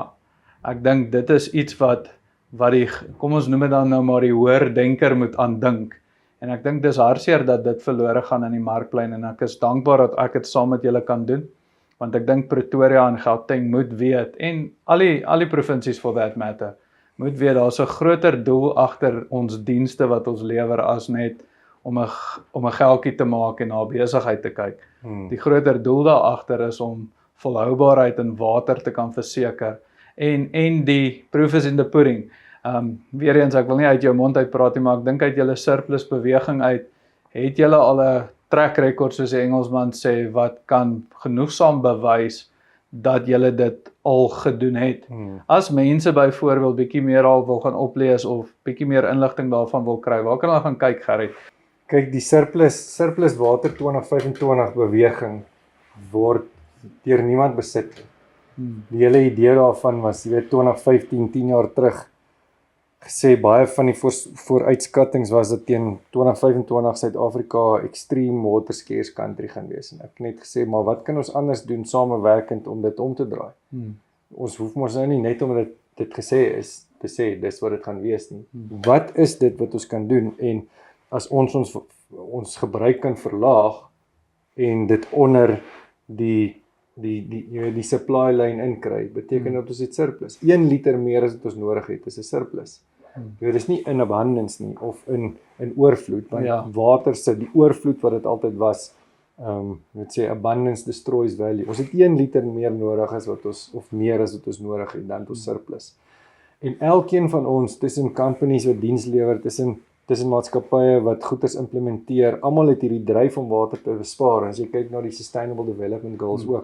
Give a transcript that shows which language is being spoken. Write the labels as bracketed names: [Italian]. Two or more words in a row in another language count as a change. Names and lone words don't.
[Afrikaans] Ek dink dit is iets wat die, kom ons noem dit dan nou maar die hoër denker moet aandink. En ek dink dis hartseer dat dit verlore gaan in die markplein en ek is dankbaar dat ek dit saam met julle kan doen, want ek dink Pretoria en Gauteng moet weet, en al die provinsies [English] for that matter, [Afrikaans] moet weet, daar's 'n groter doel agter ons dienste wat ons lewer as net om 'n geldjie te maak en na besigheid te kyk. Die groter doel daar agter is om volhoubaarheid in water te kan verseker. [English] En die proof is in the pudding. [Afrikaans] Weer eens, ek wil nie uit jou mond uit praat nie, maar ek dink uit julle surplus beweging uit, het julle al 'n [English] track record, [Afrikaans] soos die Engelsman sê, wat kan genoegsaam bewys dat julle dit al gedoen het. As mense byvoorbeeld bietjie meer al wil gaan oplees of bietjie meer inligting daarvan wil kry, waar kan hulle gaan kyk, Gerrit? Kyk, die surplus water 2025 beweging word deur niemand besit. Die hele idee daarvan was, jy weet, 2015, 10 jaar terug, gesê baie van die vooruitskattings was dat teen 2025 Suid-Afrika [English] extreme water scarce country [Afrikaans] gaan wees. En ek het net gesê, maar wat kan ons anders doen samewerkend om dit om te draai? Ons hoef mos nou nie net omdat dit gesê is, te sê, dis wat dit gaan wees nie. Wat is dit wat ons kan doen? En as ons gebruik kan verlaag en dit onder die [English] supply line [Afrikaans] inkry, beteken dat ons het surplus. 1 liter meer as wat ons nodig het, is 'n surplus. Dit is nie in abundance nie, of in oorvloed, want water sit, die oorvloed wat dit altyd was, net sê, [English] abundance destroys value. [Afrikaans] Ons het 1 liter meer nodig as wat ons, of meer as wat ons nodig het, dan het ons surplus. En elkeen van ons, tussen companies wat diens lewer, tussen maatskappye wat goeders implementeer, almal het hierdie dryf om water te bespaar, en as jy kyk na die Sustainable Development Goals ook.